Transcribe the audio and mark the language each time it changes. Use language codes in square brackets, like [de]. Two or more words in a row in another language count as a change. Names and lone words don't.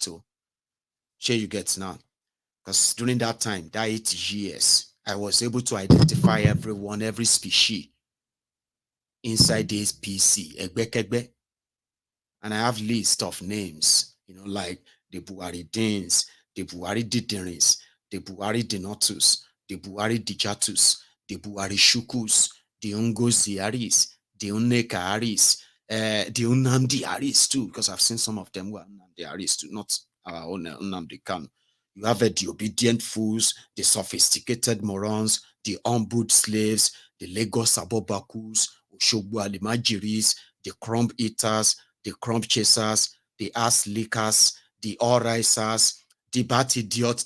[en] So, here you get now. Because during that time, that 8 years, I was able to identify everyone, every species inside this PC. And I have list of names, you know, like the Buhari Dins, the Buhari Diderins, the Buhari Denotus, the Buhari Dijatus, the Buhari Shukus, the Ungozi Aris, the Uneka Aris, the Unamdi Aris too, because I've seen some of them who are Unamdi Aris too, not our own Unamdi Kanu. You have the obedient fools, the sophisticated morons, the humbled slaves, the Lagos Abobakus, Oshogbo Alimajiris, the crumb eaters, the crumb chasers, the ass lickers, the all risers, the bat idiots.